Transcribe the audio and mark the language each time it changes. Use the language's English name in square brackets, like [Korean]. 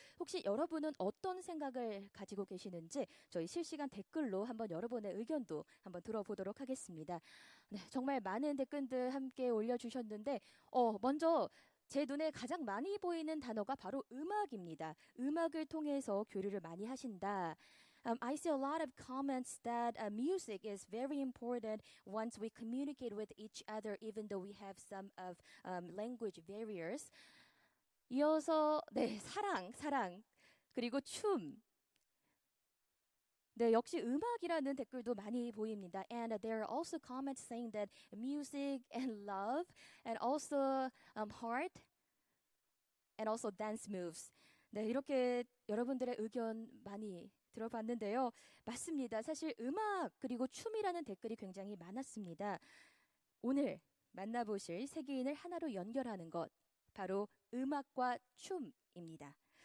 [Korean] 혹시 여러분은 어떤 생각을 가지고 계시는지 저희 실시간 댓글로 한번 여러분의 의견도 한번 들어보도록 하겠습니다. 네, 정말 많은 댓글들 함께 올려주셨는데 먼저 제 눈에 가장 많이 보이는 단어가 바로 음악입니다. 음악을 통해서 교류를 많이 하신다. [English] I see a lot of comments that music is very important once we communicate with each other, even though we have some of language barriers. [Korean] 이어서 사랑, 그리고 춤. 네, 역시 음악이라는 댓글도 많이 보입니다. [English] And there are also comments saying that music and love, and also heart, and also dance moves. [Korean] 네, 이렇게 여러분들의 의견 많이 들어봤는데요. 맞습니다. 사실 음악 그리고 춤이라는 댓글이 굉장히 많았습니다. 오늘 만나보실 세계인을 하나로 연결하는 것, 바로 음악과 춤입니다.